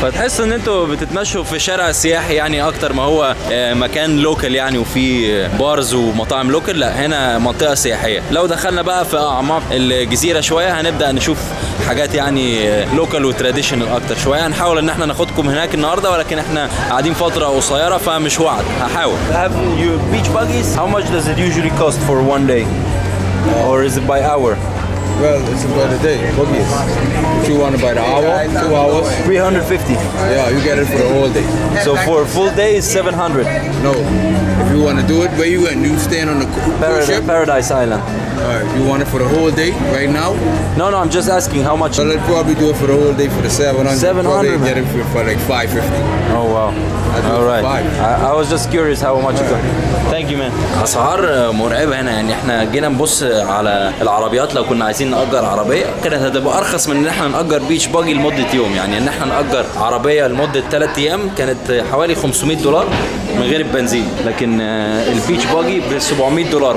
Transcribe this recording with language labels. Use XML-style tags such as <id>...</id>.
<ar>فتحس ان انتوا بتتمشوا في شارع سياحي يعني اكتر ما هو مكان لوكال يعني وفي بارز ومطاعم لوكال. لا هنا منطقة سياحية. لو دخلنا بقى في اعماق الجزيرة شوية هنبدأ نشوف حاجات يعني لوكال وتراديشنال اكتر شوية. هنحاول ان احنا ناخدكم هناك النهاردة ولكن احنا قاعدين فترة قصيرة فمش وعد. هحاول.</ar> <en>Have you beach buggies? How much does it usually cost for one day? Or is it by hour? Well, it's about a day, buggies. If you want to buy the hour, 2 hours. 350. Yeah, you get it for the whole day. So for a full day is 700. No, if you want to do it, where you going? You staying on the cruise ship? Paradise Island. Alright, you want it for the whole day right now? No, I'm just asking how much. Well, I'd probably do it for the whole day for the 700. 700. Probably get it for like 550. Oh wow. All right. I was just curious how much it cost. Thank you man.</en> <ar>اسعار مرعبه هنا يعني. احنا جينا نبص على العربيات لو كنا عايزين نأجر عربيه كانت هتبقى ارخص من ان احنا نأجر بيتش باجي لمده يوم. يعني ان احنا نأجر عربيه لمده 3 ايام كانت حوالي $500 من غير البنزين، لكن البيتش باجي ب $700.</ar>